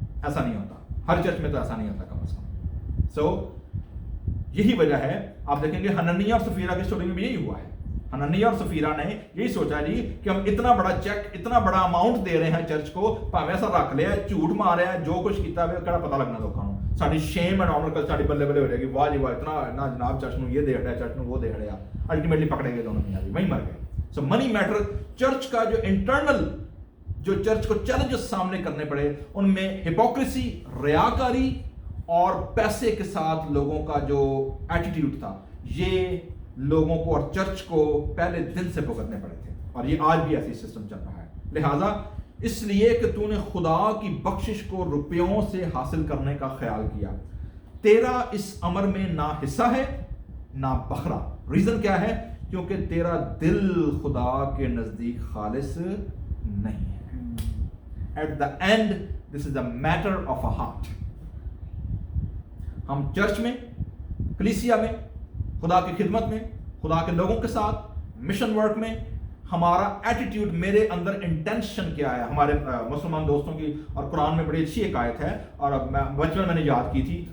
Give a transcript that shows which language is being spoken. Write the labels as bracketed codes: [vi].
[ur] ایسا نہیں ہوتا، ہر چرچ میں تو ایسا نہیں ہوتا کم از کم. سو یہی وجہ ہے، آپ دیکھیں گے حنانیہ اور سفیرہ کی اسٹوری میں بھی یہی ہوا ہے. حنانیہ اور سفیرہ نے یہی سوچا جی کہ ہم اتنا بڑا چیک، اتنا بڑا اماؤنٹ دے رہے ہیں چرچ کو، پاویں ایسا رکھ لیا، جھوٹ مارے ہیں، [pa] جو کچھ کیتا ہے کہڑا پتہ لگنا لوگوں کو، [ur] ساری شیم اینڈ آنر کل ساری بلے بلے ہو جائے گی. [pa] واہ جی واہ، اتنا نہ جناب چرچ نو یہ دے ہڑیا، چرچ نو وہ دے ہڑیا. [ur] الٹیمیٹلی پکڑے گئے دونوں میاں جی، وہیں مر گئے. [en] So many matter. [ur] چرچ کا جو انٹرنل، جو چرچ کو چیلنجز سامنے کرنے پڑے، ان میں ہپوکریسی، ریاکاری اور پیسے کے ساتھ لوگوں کا جو ایٹیٹیوڈ تھا، یہ لوگوں کو اور چرچ کو پہلے دن سے بھگتنے پڑے تھے. اور یہ آج بھی ایسی سسٹم چل رہا ہے. لہٰذا اس لیے کہ تو نے خدا کی بخشش کو روپیوں سے حاصل کرنے کا خیال کیا، تیرا اس امر میں نہ حصہ ہے نہ بخرا. ریزن کیا ہے؟ کیونکہ تیرا دل خدا کے نزدیک خالص نہیں ہے. [en] At the end this is the matter of a heart. [ur] ہم چرچ میں، کلیسیا میں، خدا کی خدمت میں، خدا کے لوگوں کے ساتھ مشن ورک میں، ہمارا ایٹیٹیوڈ، میرے اندر انٹینشن کیا ہے. ہمارے مسلمان دوستوں کی، اور قرآن میں بڑی اچھی ایک آیت ہے، اور اب بچپن میں نے یاد کی تھی.